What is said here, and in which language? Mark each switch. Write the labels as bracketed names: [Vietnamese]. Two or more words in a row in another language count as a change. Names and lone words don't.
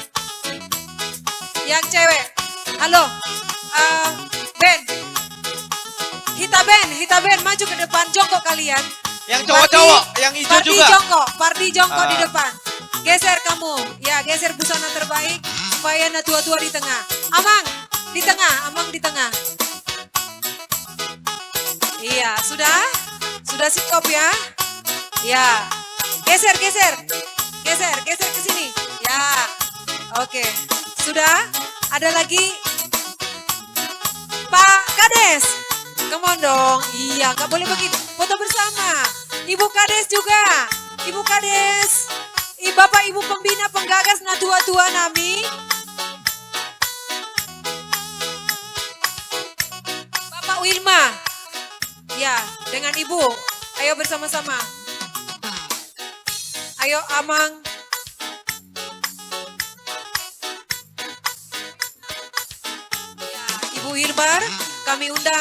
[Indonesian] Yang cewek. Halo. Ben. Hita Ben, maju ke depan. Jongkok kalian. Yang cowok-cowok, yang hijau juga. Pardi jongkok di Ah. depan. Geser kamu. Ya, geser busana terbaik. Supaya [Batak Toba] na tua-tua [Indonesian] di tengah. Amang di tengah. Iya, sudah? Sudah sikap ya? Ya. Geser ke sini. Ya. Oke. Sudah? Ada lagi? Pak Kades. [English] Come on dong. [Indonesian] Iya, nggak boleh begitu. Foto bersama. Ibu Kades juga. Ibu Kades. Bapak Ibu pembina penggagas [Batak Toba] na tua-tua nami. [Indonesian] Bapak Wilma. Ya, dengan Ibu. Ayo bersama-sama. Ayo Amang. Ya, Ibu Hilbar, kami undang.